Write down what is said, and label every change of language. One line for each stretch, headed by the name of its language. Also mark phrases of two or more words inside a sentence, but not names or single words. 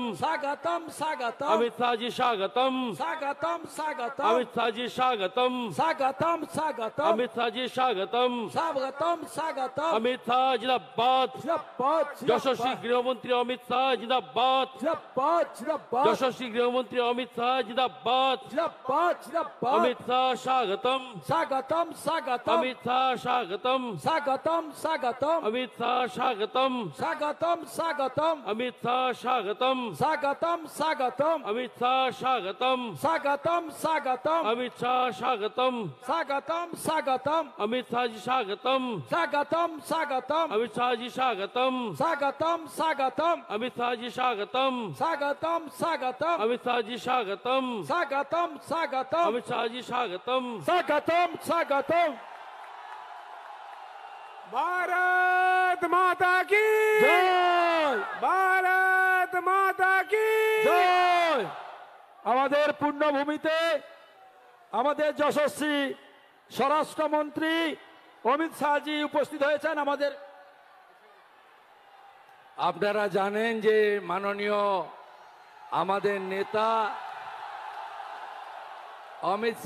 Hindi: स्वागतम स्वागतम, अमित शाह जी स्वागतम, स्वागतम स्वागतम, अमित शाह जी स्वागतम, स्वागतम स्वागतम, अमित शाह जी स्वागतम, स्वागतम
Bangla: স্বাগতম
Hindi: अमित शाह जिंदाबाद
Bangla: জিন্দাবাদ
Hindi: यशस्वी गृहमंत्री अमित शाह जिंदाबाद
Bangla: জিন্দাবাদ জিন্দাবাদ
Hindi: यशस्वी गृहमंत्री अमित शाह जिंदाबाद
Bangla: জিন্দাবাদ জিন্দাবাদ
Hindi: अमित शाह स्वागतम
Bangla: স্বাগতম স্বাগতম
Hindi: अमित शाह स्वागतम
Bangla: স্বাগতম স্বাগতম
Hindi: अमित शाह स्वागतम
Bangla: স্বাগতম স্বাগতম
Hindi: अमित शाह स्वागतम
Bangla: স্বাগতম স্বাগতম
Hindi: अमित शाह स्वागतम
Bangla: স্বাগতম স্বাগতম
Hindi: अमित शाह स्वागतम
Bangla: স্বাগতম স্বাগতম
Hindi: अमित शाह जी स्वागतम
Bangla: স্বাগতম স্বাগতম
Hindi: अमित शाह जी स्वागतम
Bangla: স্বাগতম স্বাগতম
Hindi: अमित शाह जी स्वागतम
Bangla: স্বাগতম স্বাগতম
Hindi: अमित शाह जी स्वागतम
Bangla: স্বাগতম স্বাগতম
Hindi: अमित शाह जी स्वागतम
Bangla: স্বাগতম স্বাগতম
Hindi: भारत माता की
Bangla: জয়
Hindi: भारत माता की
Bangla: জয় আমাদের পূর্ণভূমিতে আমাদের যশস্বী স্বরাষ্ট্রমন্ত্রী অমিত শাহজি উপস্থিত হয়েছেন। আমাদের আপনারা জানেন যে মাননীয় আমাদের নেতা অমিত